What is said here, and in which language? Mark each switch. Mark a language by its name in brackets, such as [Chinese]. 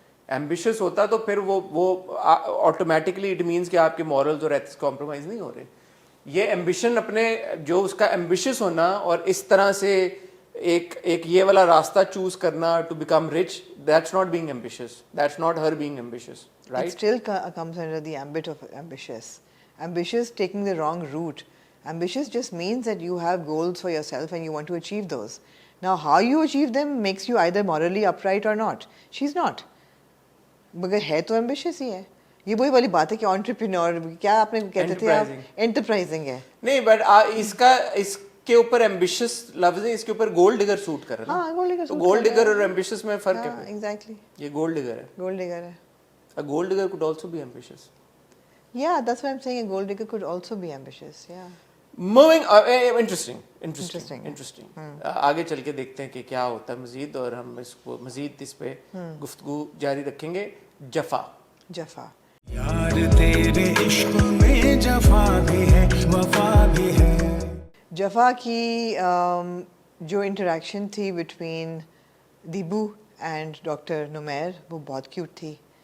[Urdu] Ambitious ہوتا تو پھر وہ آٹومیٹکلی [English] it means [Urdu] کہ آپ کے مورلز اور ایتھکس کمپرومائز نہیں ہو رہے. یہ ایمبیشن اپنے جو اس کا ایمبیشیس ہونا اور اس طرح سے ایک یہ والا راستہ چوز کرنا [English] To become rich, that's not being ambitious, that's not her being ambitious, right? It still comes under the ambit of ambitious. Ambitious taking the wrong route. Ambitious just means that you have goals for yourself and you want to achieve those. Now how you achieve them makes you either morally upright or not. She's not. [Urdu] مگر ہے تو ambitious ہی ہے. یہ وہی والی بات ہے کہ entrepreneur, کیا آپ نے کہتے تھے آپ, enterprising ہے. نہیں بٹ اس کے اوپر ایمبیشیس لفظ ہے, اس کے اوپر گولڈ ڈگر سوٹ کر رہا ہے. ہاں گولڈ ڈگر. تو گولڈ ڈگر اور ایمبیشیس میں فرق ہے. ایگزیکٹلی, یہ گولڈ ڈگر ہے. گولڈ ڈگر ہے. [English] A gold digger could also be ambitious. Yeah, that's what I'm saying. A gold digger could also be ambitious. Yeah. Moving interesting. [Urdu] آگے چل کے دیکھتے ہیں کہ کیا ہوتا ہے مزید, اور ہم اس کو مزید اس پہ گفتگو جاری رکھیں گے. جفا یار تیرے عشق میں جفا بھی ہے وفا بھی ہے. جفا کی جو انٹریکشن تھی بٹوین دیبو اینڈ ڈاکٹر نمیر وہ بہت کیوٹ تھی.